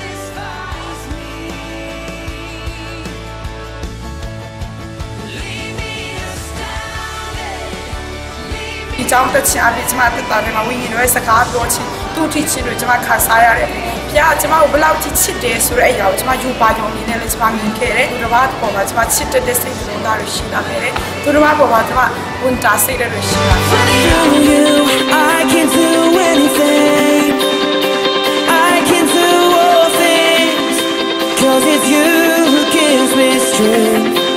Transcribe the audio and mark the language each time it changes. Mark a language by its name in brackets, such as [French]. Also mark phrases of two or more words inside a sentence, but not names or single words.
[Burmese] ဒီကြောင့်တက်ချင်အပြစ်ကျမတက်တာနဲ့ဝိညာဉ်တော်ရဲ့စကားပြောခြင်းတူတီချင်းတွေကျမခံစား ရတယ်။ဘုရားကျမကိုဘယ်လောက်ချစ်တယ်ဆိုတဲ့အရာကိုကျမယူပါရုံနဲ့လည်းကျမမြင်ခဲ့တယ်။သူတစ်ပါးပေါ်မှာကျမချစ်တဲ့စိတ်ကလေးတွေရှိလာခဲ့တယ်။သူတစ်ပါးပေါ်မှာကျမဝန်တာစိတ်တွေရှိလာခဲ့တယ်။ [English] I can do anything I can do all things 'cause it's you who gives me strength